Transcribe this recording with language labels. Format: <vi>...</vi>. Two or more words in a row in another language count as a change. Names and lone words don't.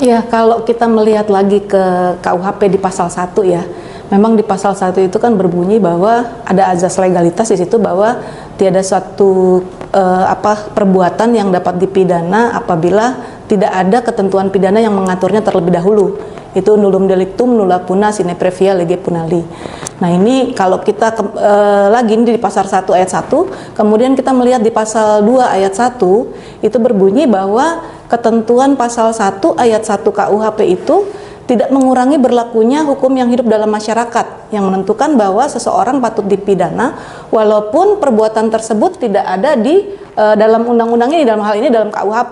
<id>Ya, kalau kita melihat lagi ke KUHP di pasal 1 ya, memang di pasal 1 itu kan berbunyi bahwa ada azas legalitas di situ bahwa tiada suatu perbuatan yang dapat dipidana apabila tidak ada ketentuan pidana yang mengaturnya terlebih dahulu.</id> <la>Itu nullum delictum nulla puna sine previa lege punali.</la> <id>Nah ini kalau kita lagi ini di pasal 1 ayat 1, kemudian kita melihat di pasal 2 ayat 1, itu berbunyi bahwa ketentuan pasal 1 ayat 1 KUHP itu tidak mengurangi berlakunya hukum yang hidup dalam masyarakat, yang menentukan bahwa seseorang patut dipidana walaupun perbuatan tersebut tidak ada di dalam undang-undang ini, dalam hal ini dalam KUHP.</id>